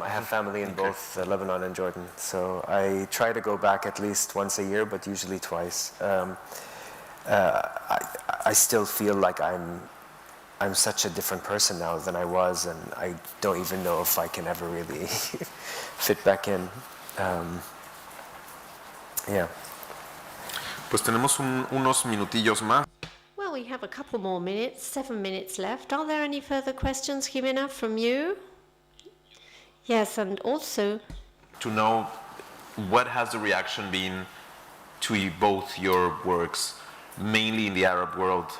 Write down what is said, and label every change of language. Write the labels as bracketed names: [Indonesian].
[English] I have family in both Lebanon and Jordan, so I try to go back at least once a year, but usually twice. I still feel like I'm such a different person now than I was, and I don't even know if I can ever really fit back in. Yeah. [Spanish] Pues tenemos unos minutillos más. [English] Well, we have a couple more minutes, 7 minutes left. Are there any further questions, Jimena, from you? Yes, and also... To know what has the reaction been to both your works, mainly in the Arab world.